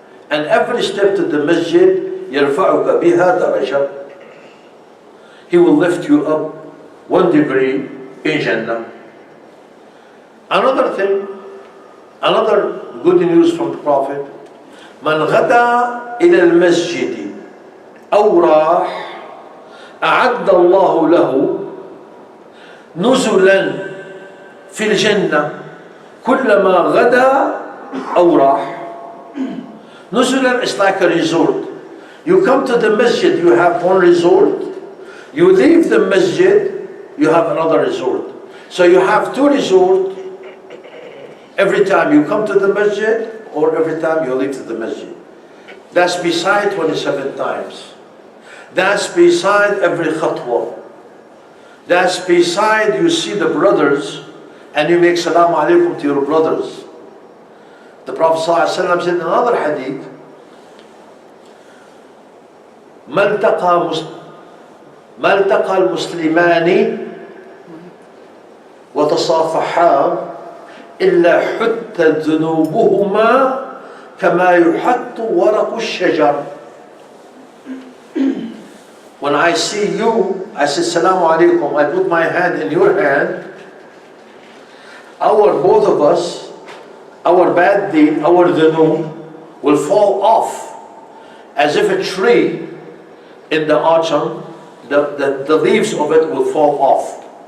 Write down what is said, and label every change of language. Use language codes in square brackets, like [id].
[en] And every step to the masjid [ar] يرفعك بها درجة. [en] He will lift you up 1 degree in Jannah. Another thing, another good news from the Prophet, [ar] من غدا إلى المسجد أو راح أعد الله له نزلا في الجنة كلما غدا أو راح. [en] نزلا is like a resort. You come to the masjid, you have one resort. You leave the masjid, you have another resort. So you have two resorts every time you come to the masjid or every time you leave to the masjid. That's beside 27 times. That's beside every khatwa. That's beside you see the brothers and you make salam alaikum to your brothers. The Prophet ﷺ said in another hadith, [ar] ما التقى المسلمان وتصافحا إلا حتت ذنوبهما كما يحط ورق الشجر. [en] When I see you, I say Assalamu alaikum, I put my hand in your hand, both of us, our bad deed, our dhunub will fall off as if a tree in the autumn, the leaves of it will fall off.